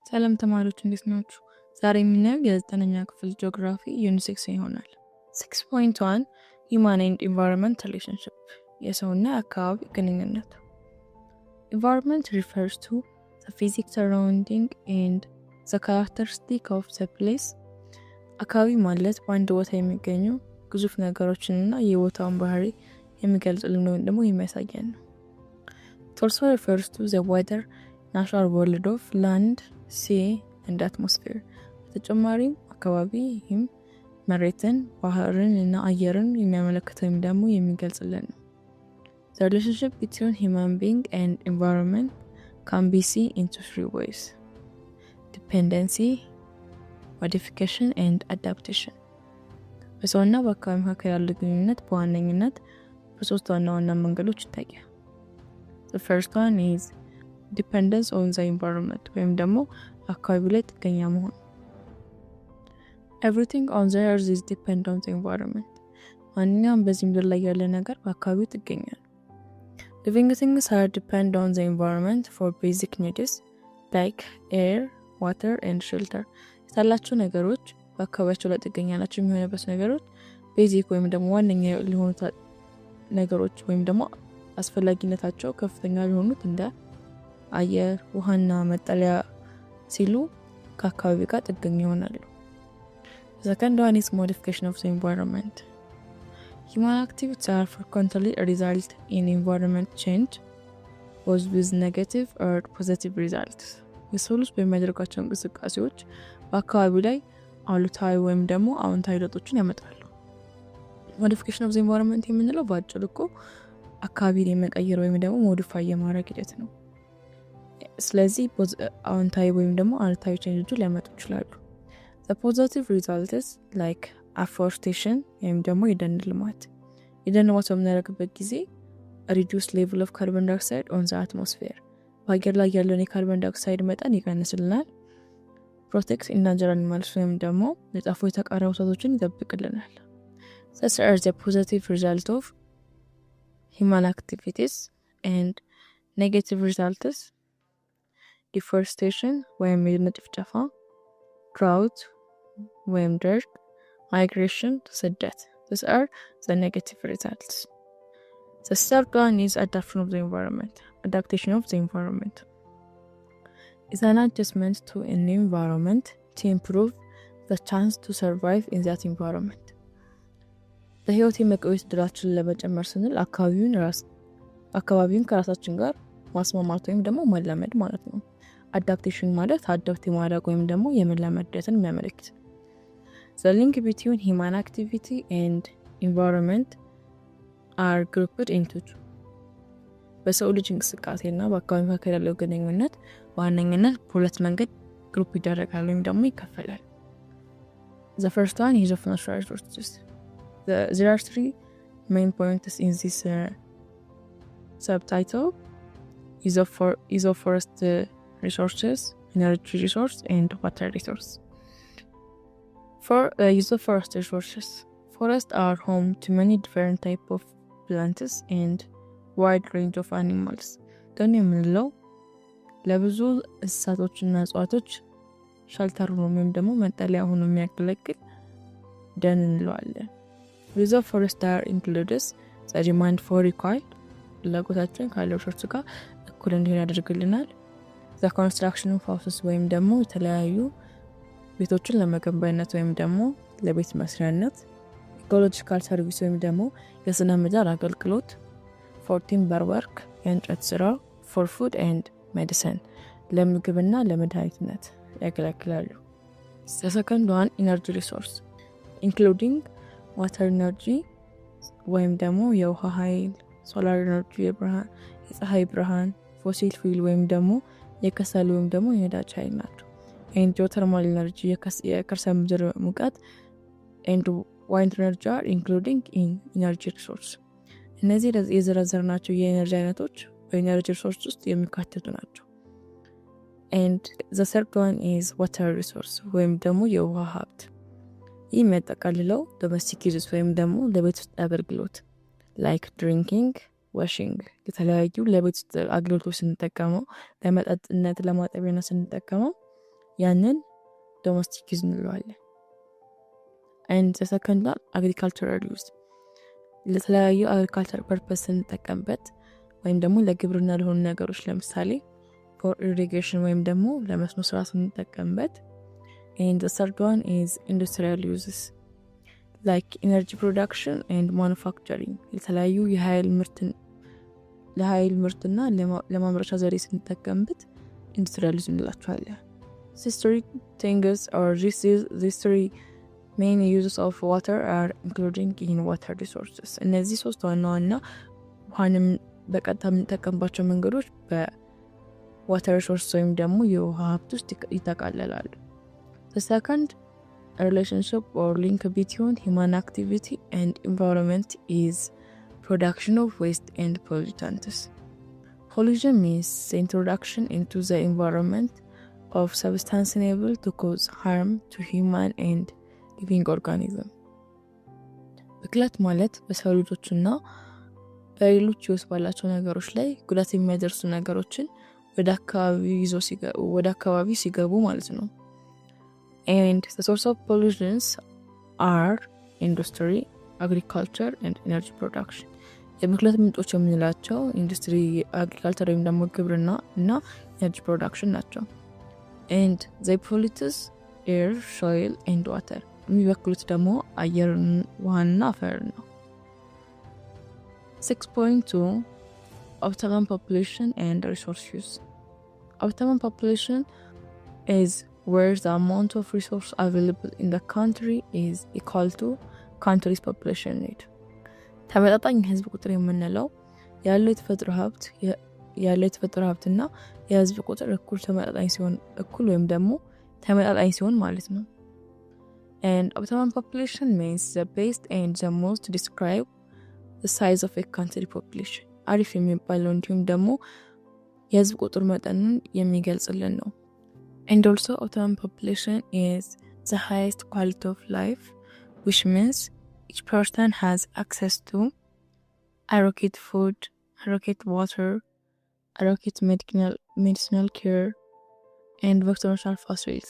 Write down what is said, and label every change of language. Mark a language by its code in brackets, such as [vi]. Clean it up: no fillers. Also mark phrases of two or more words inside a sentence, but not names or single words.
[am] ሰላም ተማሪዎች እንዴት ናችሁ? ዛሬ የምናየው የ9ኛ ክፍል ጂኦግራፊ ዩኒት 6 ይሆናል። [en] 6.1 Human and Environment Relationship [am] የሰውና አካባቢ ግንኙነት። [en] Environment refers to the physical surrounding and the characteristic of the place. [am] አካባቢ ማለት በአንድ ቦታ የሚገኙ ግዙፍ ነገሮችንና የቦታውን ባህሪ የሚገልጽልን ወይም ደግሞ የሚያሳየን ነው። [en] It also refers to the weather, natural world of land, sea and atmosphere. [am] በተጨማሪም አካባቢ ይህም መሬትን፣ ባህርን እና አየርን የሚያመለክተው ወይም ደግሞ የሚገልጽልን ነው። [en] The relationship between human being and environment can be seen in three ways: dependency, modification and adaptation. [am] በሰውና በአካባቢ መካከል ያለው ግንኙነት በዋነኝነት በሶስት ዋና ዋና መንገዶች ይታያል። [en] The first one is dependence on the environment [am] ወይም ደግሞ አካባቢ ላይ ጥገኛ መሆን። [en] Everything on the earth is dependent on the environment. [am] ማንኛውም በዚህ ምድር ላይ ያለ ነገር በአካባቢው ጥገኛ ነው። [en] Living things are dependent on the environment for basic needs like air, water and shelter. [am] ያላቸው ነገሮች በአካባቢያቸው ላይ ጥገኛ ናቸው የሚሆነበት ነገሮች ቤዚክ ወይም ደግሞ ዋነኛ ሊሆኑ ነገሮች ወይም ደግሞ አስፈላጊነታቸው ከፍተኛ ሊሆኑት እንደ አየር፣ ውሃና መጠለያ ሲሉ ከአካባቢ ጋር ጥገኛ ይሆናሉ። [en] The second one is modification of the environment. Human activities are frequently result in environment change, both with negative or positive results. [am] የሰው ልጅ በሚያደርጋቸው እንቅስቃሴዎች በአካባቢው ላይ አሉታዊ ወይም ደግሞ አዎንታዊ ለውጦችን ያመጣሉ። [en] Modification of the environment [am] የምንለው በአጭሩ እኮ አካባቢን የመቀየር ወይም ደግሞ ሞዲፋይ የማድረግ ሂደት ነው። ስለዚህ አዎንታዊ ወይም ደግሞ አሉታዊ ቼንጆች ሊያመጡ ይችላሉ። [en] The positive results like afforestation [am] ወይም ደግሞ የደን ልማት። የደን ልማት በምናደርግበት ጊዜ [en] reduce level of carbon dioxide on the atmosphere በአየር [am] ላይ ያለውን የካርቦን ዳይኦክሳይድ መጠን ይቀንስልናል። [en] protect endangered animals [am] ወይም ደግሞ የጠፉ የተቀረቡ እንስሳቶችን ይጠብቅልናል። [en] These are the positive result of human activities and negative results deforestation [am] ወይም የደን ጭፍጨፋ፣ [en] drought [am] ወይም ድርቅ፣ [en] migration ስደት። These are the negative results. The third one is adaptation of the environment. Adaptation of the environment is an adjustment to a new environment to improve the chance to survive in that environment. [am] በህይወት የመቆየት እድላችንን ለመጨመር ስንል አካባቢውን ከራሳችን ጋር ማስማማት ወይም ደግሞ መላመድ ማለት ነው። አዳፕቴሽን ማለት አዳፕት ማድረግ ወይም ደግሞ የመላመድ ሂደትን የሚያመለክት። [en] The link between human activity and environment are grouped into two. [am] በሰው ልጅ እንቅስቃሴና በአካባቢ መካከል ያለው ግንኙነት በዋነኝነት በሁለት መንገድ ግሩፕ ይደረጋል ወይም ደግሞ ይከፈላል። [en] The first one is of natural resources. There are three main points in this subtitle: is of forest resources, energy resource and water resource. For use of forest resources, forests are home to many different types of plants and wide range of animals. [am] ደን የምንለው ለብዙ እንስሳቶችና እጽዋቶች ሸልተር ሆኖ ወይም ደግሞ መጠለያ ሆኖ የሚያገለግል ደን እንለዋለን። [en] Use of forest includes the demand for required [am] ፍላጎታችን ካለው ሪሶርስ ጋር እኩል እንዲሆን ያደርግልናል። [en] The construction of houses [am] ወይም ደግሞ የተለያዩ ቤቶችን ለመገንባት ወይም ደግሞ ለቤት መስሪያነት። [en] Ecological service [am] ወይም ደግሞ የስነ ምህዳር አገልግሎት። [en] For timber work [am] የእንጨት ስራ። [en] For food and medicine [am] ለምግብና ለመድኃኒትነት ያገለግላሉ። [en] The second one energy resource including water energy [am] ወይም ደግሞ የውሃ ኃይል፣ [en] solar energy [am] የፀሐይ ብርሃን፣ [en] fossil fuel [am] ወይም ደግሞ የከሰል ወይም ደግሞ የነዳጅ ኃይል ናቸው። [en] and geothermal energy [am] የከርሰ ምድር ሙቀት [en] and wind energy are including in energy resource. [am] እነዚህ የዘረዘርናቸው የኤነርጂ አይነቶች [en] በenergy resource [am] ውስጥ የሚካተቱ ናቸው። [en] and the third one is water resource [am] ወይም ደግሞ የውሃ ሀብት። ይህ የሚያጠቃልለው [en] domestic uses [am] ወይም ደግሞ ለቤት ውስጥ አገልግሎት [en] like drinking, washing [am] የተለያዩ ለቤት ውስጥ አገልግሎቶች ስንጠቀመው ለመጠጥነት ለማጠቢያነት ስንጠቀመው [en] ያንን domestic use እንለዋለን። and the second one agricultural use ለተለያዩ agricultural purpose [am] እንጠቀምበት ወይም ደግሞ ለግብርና ለሆኑ ነገሮች ለምሳሌ [en] for irrigation [am] ወይም ደግሞ ለመስኖ ስራ እንጠቀምበት [en] and the third one is industrial uses like energy production and manufacturing ለተለያዩ [am] ለኃይል ምርትና ለማምረቻ ዘዴ ስንጠቀምበት [en] industrial use እንላቸዋለን These three things or these three main uses of water are including in water resources [am] እነዚህ ሶስት ዋና ዋና ውሃንም በቀጥታ የምንጠቀምባቸው መንገዶች [en] በwater resource [am] ወይም ደግሞ የውሃ ሀብት ውስጥ ይጠቃለላሉ [en] The second relationship or link between human activity and environment is production of waste and pollutants. Pollution means the introduction into the environment of substances able to cause harm to human and living organism. [am] ብክለት ማለት በሰው ልጆችና በሌሎች ህይወት ባላቸው ነገሮች ላይ ጉዳት የሚያደርሱ ነገሮችን ወደ አካባቢ ሲገቡ ማለት ነው። [en] And the source of pollutions are industry, agriculture and energy production. [am] የብክለት ምንጮች የምንላቸው ኢንዱስትሪ፣ አግሪካልቸር ወይም ደግሞ ግብርና እና [en] energy production [am] ናቸው። [en] And they pollute air, soil and water. [am] የሚበክሉት ደግሞ አየር፣ ውሃና አፈር ነው። 6.2 [en] Optimum population and resource use. Optimum population is where the amount of resource available in the country is equal to country's population need. [am] ተመጣጣኝ ህዝብ ቁጥር የምንለው ያለው የተፈጥሮ ሀብትና የህዝብ ቁጥር እኩል ወይም ደግሞ ተመጣጣኝ ሲሆን ማለት ነው። [en] And optimum population means the best and the most describe the size of a country population. [am] አሪፍ የሚባለው እንዲሁም ደግሞ የህዝብ ቁጥር መጠንን የሚገልጽልን ነው። [en] And also optimum population is the highest quality of life, which means each person has access to adequate food, adequate water, adequate medicinal care, and vaccination facilities.